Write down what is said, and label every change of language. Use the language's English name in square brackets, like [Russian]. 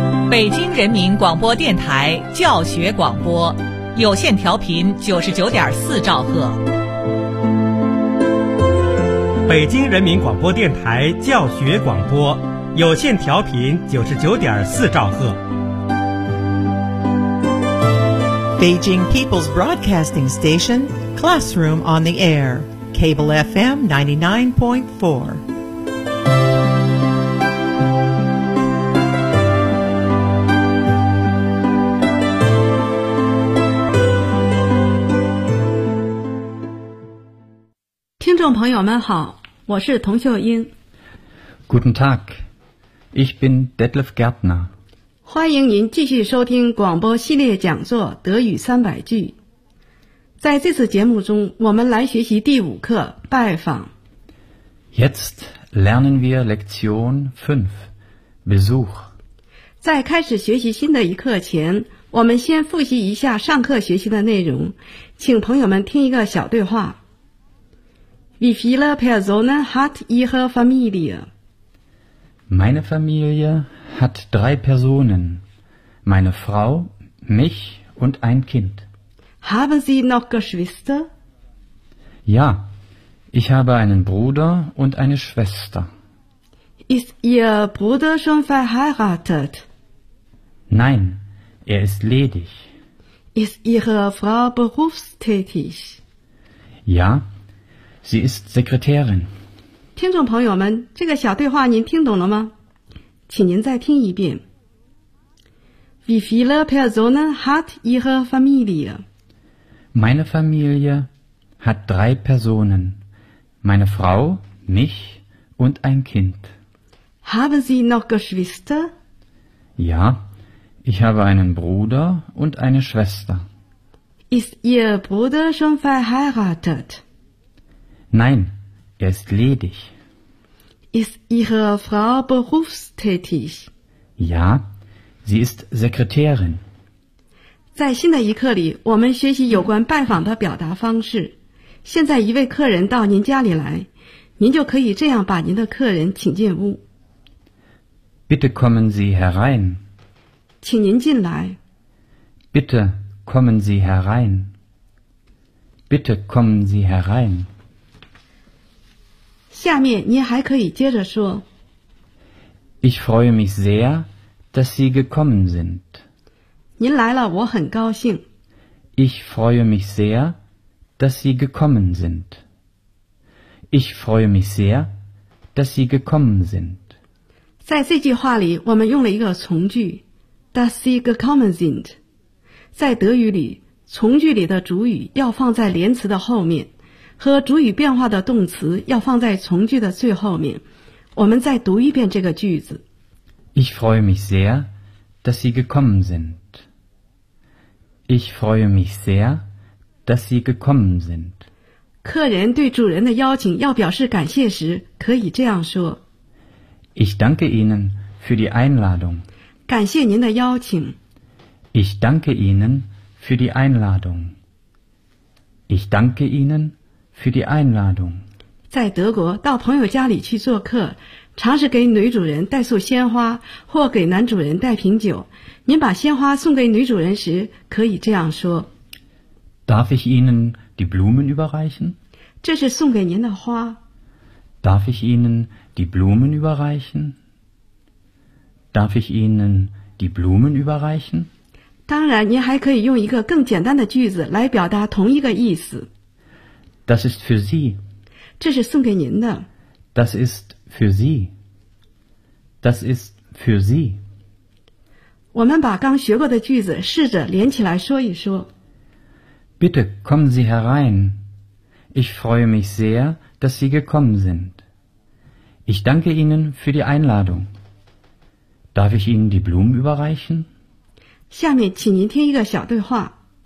[Chinese] 北京人民广播电台教学广播，有线调频99.4兆赫。北京人民广播电台教学广播，有线调频99.4兆赫。 [English] Beijing People's Broadcasting Station, Classroom on the Air, Cable FM 99.4. [Chinese] 朋友们好，我是童秀英。 [German] Guten Tag, ich bin Detlef Gärtner。 [Chinese] 欢迎您继续收听广播系列讲座《德语三百句》。在这次节目中，我们来学习第五课《拜访》。 [German] Jetzt lernen wir Lektion 5, Besuch。 [Chinese] 在开始学习新的一课前，我们先复习一下上课学习的内容，请朋友们听一个小对话。 [German] Wie viele Personen hat Ihre Familie? Meine Familie hat 3 Personen. Meine Frau, mich und ein Kind. Haben Sie noch Geschwister? Ja, ich habe einen Bruder und eine Schwester. Ist Ihr Bruder schon verheiratet? Nein, er ist ledig. Ist Ihre Frau berufstätig? Ja,Sie ist Sekretärin. [Chinese] 听众朋友们，这个小对话您听懂了吗？请您再听一遍。 [German] Wie viele Personen hat Ihre Familie? Meine Familie hat 3 Personen. Meine Frau, mich und ein Kind. Haben Sie noch Geschwister? Ja, ich habe einen Bruder und eine Schwester. Ist Ihr Bruder schon verheiratet? Nein, er ist ledig. Ist Ihre Frau berufstätig? Ja, sie ist Sekretärin. [Chinese] 在新的一课里，我们学习有关拜访的表达方式。现在一位客人到您家里来，您就可以这样把您的客人请进屋。 [German] Bitte kommen Sie herein. [Chinese] 请您进来。 [German] Bitte kommen Sie herein. Bitte kommen Sie herein. [Chinese] 下面您还可以接着说。 [German] Ich freue mich sehr, dass Sie gekommen sind. [Chinese] 您来了，我很高兴。 [German] Ich freue mich sehr, dass Sie gekommen sind. Ich freue mich sehr, dass Sie gekommen sind. [Chinese] 在这句话里，我们用了一个从句 , [German] dass Sie gekommen sind. [Chinese] 在德语里，从句里的主语要放在连词的后面。和主语变化的动词要放在从句的最后面。我们再读一遍这个句子。 [German] Ich freue mich sehr, dass Sie gekommen sind. Ich freue mich sehr, dass Sie gekommen sind. [Chinese] 客人对主人的邀请要表示感谢时，可以这样说。 [German] Ich danke Ihnen für die Einladung. [Chinese] 感谢您的邀请。 [German] Ich danke Ihnen für die Einladung. Ich danke Ihnen für die Einladung. [Chinese] 在德国到朋友家里去做客，常是给女主人带束鲜花或给男主人带瓶酒。您把鲜花送给女主人时可以这样说。 [German] Darf ich Ihnen die Blumen überreichen? [Chinese] 这是送给您的花。 [German] Darf ich Ihnen die Blumen überreichen? Darf ich Ihnen die Blumen überreichen? [Chinese] 当然，您还可以用一个更简单的句子来表达同一个意思。 [German] Das ist für Sie. [Chinese] 这是送给您的。 [German] Das ist für Sie. Das ist für Sie. [Chinese] 我们把刚学过的句子试着连起来说一说。 [German] Bitte kommen Sie herein. Ich freue mich sehr, dass Sie gekommen sind. Ich danke Ihnen für die Einladung. Darf ich Ihnen die Blumen überreichen? [Chinese] 下面请您听一个小对话。